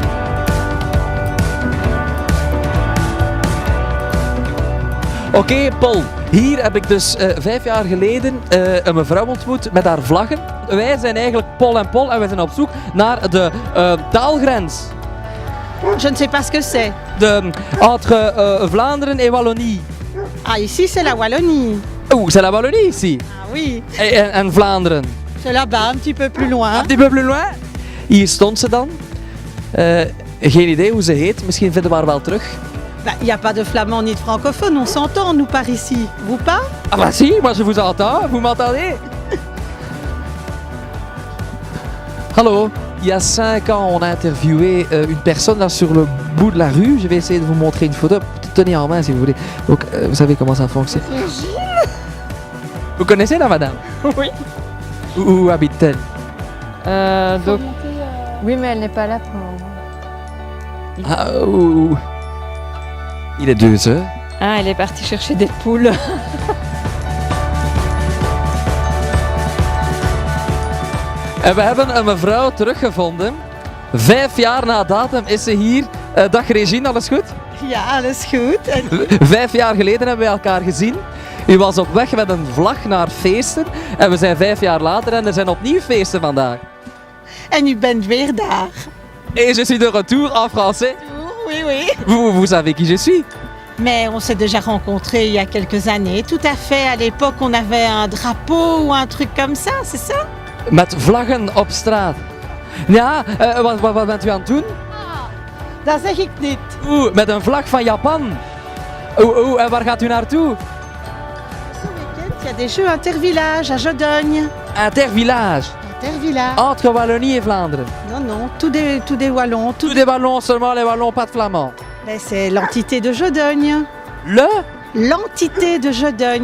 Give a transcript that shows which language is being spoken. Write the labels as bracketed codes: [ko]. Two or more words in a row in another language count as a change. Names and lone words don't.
[nl] Oké, Paul. Hier heb ik dus 5 jaar geleden een mevrouw ontmoet met haar vlaggen. Wij zijn eigenlijk Paul en Paul en wij zijn op zoek naar de taalgrens. [fr] Je ne sais pas ce que c'est. Entre Vlaanderen et Wallonie. Ah, ici, c'est la Wallonie. Oeh, c'est la Wallonie ici. Ah oui, En Vlaanderen. c'est là-bas, un petit peu plus loin. Un petit peu plus loin. [nl] Hier stond ze dan. Geen idee hoe ze heet. Misschien vinden we haar wel terug. [fr] Bah, il n'y a pas de flamand ni de francophone, on s'entend, nous, par ici. Vous pas? Ah bah si, moi je vous entends. Vous m'entendez? Hallo. Il y a 5 ans, on a interviewé une personne là sur le bout de la rue. Je vais essayer de vous montrer une photo. Tenez en main si vous voulez. Donc, vous savez comment ça fonctionne. Vous connaissez la madame? Oui. Où habite-t-elle? Donc, oui, mais elle n'est pas là pour. Ah, ouh. Il est 2 heures. Ah, elle est partie chercher des poules. [nl] En we hebben een mevrouw teruggevonden. 5 jaar na datum is ze hier. Dag Regine, alles goed? Ja, alles goed. 5 jaar geleden hebben we elkaar gezien. U was op weg met een vlag naar feesten. En we zijn 5 jaar later en er zijn opnieuw feesten vandaag. En u bent weer daar. [fr] Et je suis de retour en français. Oui, oui. Vous savez qui je suis? Mais on s'est déjà rencontrés il y a quelques années. Tout à fait, à l'époque, on avait un drapeau ou un truc comme ça, c'est ça? [nl] Met vlaggen op straat. Ja, wat bent u aan het doen? Dat zeg ik niet. Oeh, met een vlag van Japan. En waar gaat u naartoe? [fr] Ce week-end, il y a des jeux intervillages à Jodogne. Intervillage. Intervillage. Entre Wallonie et Vlaanderen. Non, non, tous des Wallons. Tous des ballons, seulement les ballons, pas de flamands. Ben, c'est l'entité de Jodogne. L'entité de Jodogne.